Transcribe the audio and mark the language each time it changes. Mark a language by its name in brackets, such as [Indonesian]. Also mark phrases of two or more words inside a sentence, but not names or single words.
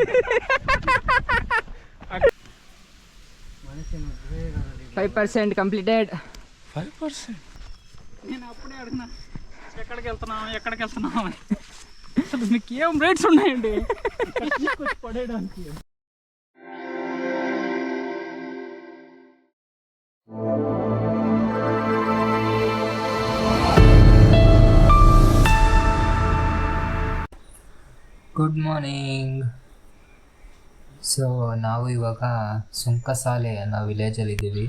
[English] 5% కంప్లీటెడ్. 5%. [Telugu] నేను అప్పుడే అడిగినా ఎక్కడికి వెళ్తున్నావు అసలు మీకు ఏం రేట్స్ ఉన్నాయండి పడేయడానికి. [English] good morning. [Kannada] ಸೊ ನಾವು ಇವಾಗ ಸುಂಕಸಾಲೆ ಅನ್ನೋ ವಿಲೇಜಲ್ಲಿದ್ದೀವಿ.